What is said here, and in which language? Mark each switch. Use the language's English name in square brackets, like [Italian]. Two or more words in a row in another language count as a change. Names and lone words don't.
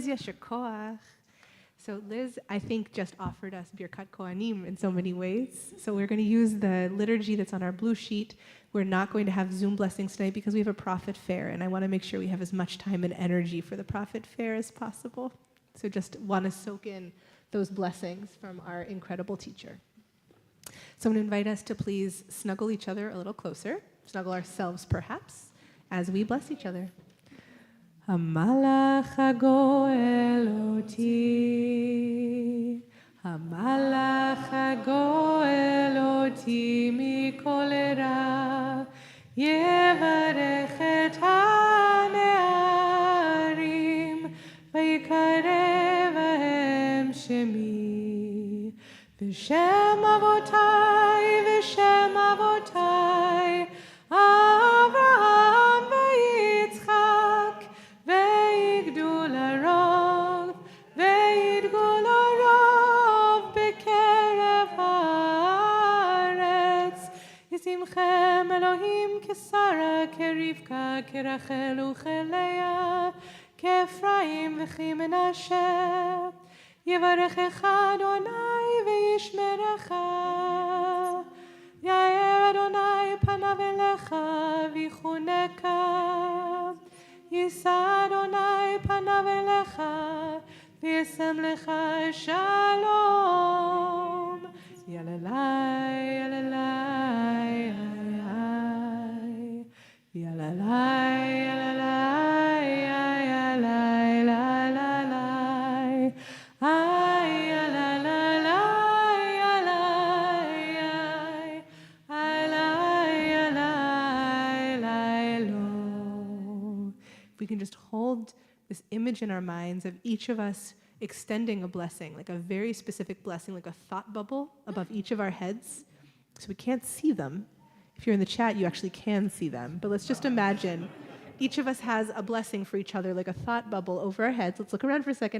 [Hebrew] יישר כח. [English] So Liz, I think, just offered us [Hebrew] ברכת כהנים [English] in so many ways. So we're going to use the liturgy that's on our blue sheet. We're not going to have Zoom blessings tonight because we have a prophet fair, and I want to make sure we have as much time and energy for the prophet fair as possible. So just want to soak in those blessings from our incredible teacher. So I'm going to invite us to please snuggle each other a little closer, snuggle ourselves perhaps, as we bless each other. [Hebrew] המלאך הגואל אתי, המלאך הגואל אתי מכל רע, יברך את הנערים, ויקרא בהם שמי, ושם אבתי, אברהם ויצחק, וידגו לרב, וידגו לרב בקרב הארץ. ישימכם אלהים כשרה, כרבקה, כרחל וכלאה, כאפרים וכמנשה. יברכך ה׳ וישמרך. יאר ה׳ פניו אליך ויחנך. ישא ה׳ פניו אליך וישם לך שלום. Yalalai, yalalai, yalalai, yalalai, yalalai, yalalai, yalalai, ay, yalalai, yalalai, yalalai, lo. [English] If we can just hold this image in our minds of each of us extending a blessing, like a very specific blessing, like a thought bubble above each of our heads. So we can't see them. If you're in the chat, you actually can see them. But let's just imagine each of us has a blessing for each other, like a thought bubble over our heads. Let's look around for a second.